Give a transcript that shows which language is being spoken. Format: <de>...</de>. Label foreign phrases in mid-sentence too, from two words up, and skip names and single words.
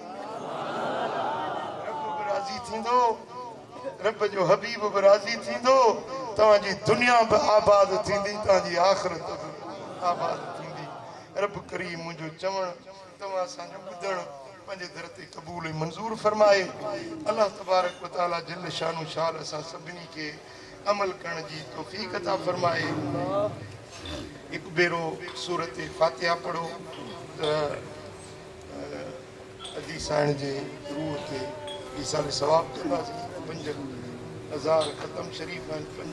<sd>राज़ी थींदो रब जो हबीब बि राज़ी थींदो तव्हांजी दुनिया बि आबाद थींदी तव्हांजी आख़िरत बि आबाद थींदी रब करीम मुंहिंजो चवणु तव्हां असांजो ॿुधणु पंहिंजे दर ते क़बूल ऐं मंज़ूर फरमाए</sd> <ar>الله تبارك وتعالى جل شانه</ar> <sd>शाल असां सभिनी खे अमल करण जी तौफ़ीक़ अता फरमाए हिकु भेरो सूरत फातिहा पढ़ो त अदी साइण जे रूह ते ईसाल सवाब कंदासीं 5000 ख़तम शरीफ़ आहिनि</sd>